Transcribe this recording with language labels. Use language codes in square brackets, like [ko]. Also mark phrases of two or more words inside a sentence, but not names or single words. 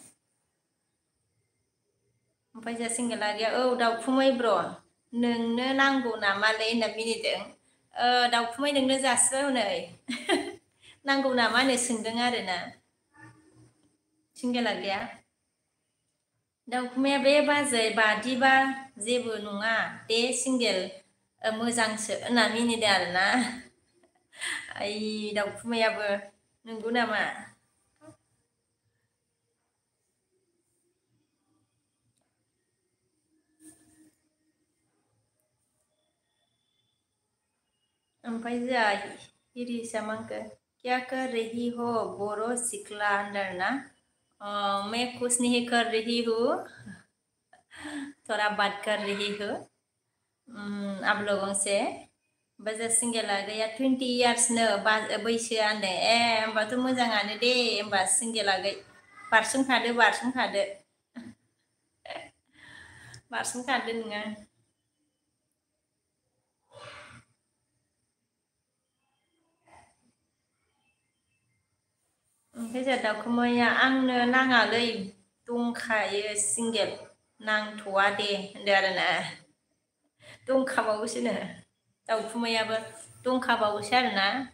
[brx] ओमफ्राय जोंहा सिंगेला गैया औ दाउखुमै ब्र' नोंनो नांगौ नामालै होनना मिनिदों दाउखुमै नोंनो जासिबाय हनै नांगौ नामा होननो सोंदों आरोना सिंगेला गैया दाउखुमैया बे बाजै बादिबा जेबो नङा दे सिंगेल मोजांसो होनना मिनिदों आरोना ओइ दाउखुमैयाबो नंगौ नामा ओमफ्राय जोंहा इरिसा मांखो [hi] क्या कर रही हो [brx] बर' सिख्ला होनदों आरोना [hi] मैं कुछ नहीं कर रही हूँ थोड़ा बात कर रही हूँ आप लोगों से [brx] ओमफ्राय सिंगेला गैया 20 इयार्सनो बैसोआ होनदों होमबाथ' मोजाङानो दे होमबा सिंगेला गै बारसोमखादो बारसोमखादो नोङो ओमफ्राय जोंहा दाउखुमैया आंनो नाङालै दंखायो सिंगेल नांथ'वा दे होनदो आरोना दंखाबावोसोनो दाउखुमैयाबो दंखाबावोसो आरोना